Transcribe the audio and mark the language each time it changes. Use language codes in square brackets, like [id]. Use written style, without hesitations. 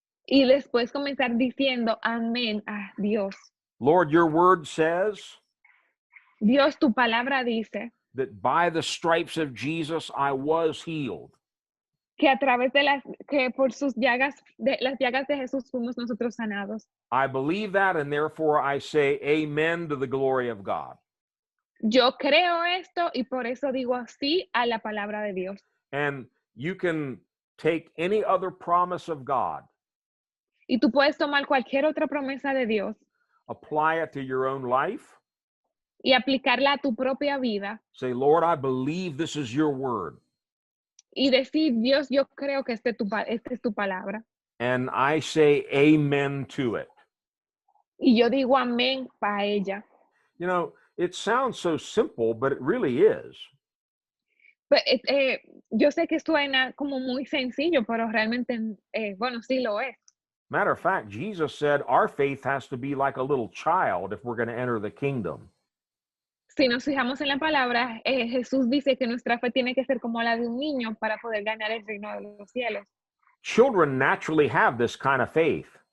[es] y después comenzar diciendo amén a Dios. [en] Lord, your word says [es] Dios, tu palabra dice [en] that by the stripes of Jesus I was healed. [es] que a través que por sus llagas, las llagas de Jesús fuimos nosotros sanados. [en] I believe that, and therefore I say amen to the glory of God. [es] Yo creo esto y por eso digo así a la palabra de Dios. [en] And you can take any other promise of God, [es] Y tú puedes tomar cualquier otra promesa de Dios [en] apply it to your own life, [es] y aplicarla a tu propia vida [en] say, Lord, I believe this is your word, [es] y decir, Dios, yo creo que esta es tu palabra. [en] and I say amen to it. [es] Y yo digo amén para ella. [en] You know, it sounds so simple, but it really is. [es] Yo sé que suena como muy sencillo, pero realmente, bueno, sí lo es. [en] Matter of fact, Jesus said our faith has to be like a little child if we're going to enter the kingdom. [es] Si nos fijamos en la palabra, Jesús dice que nuestra fe tiene que ser como la de un niño para poder ganar el reino de los cielos. [en] Children naturally have this kind of faith.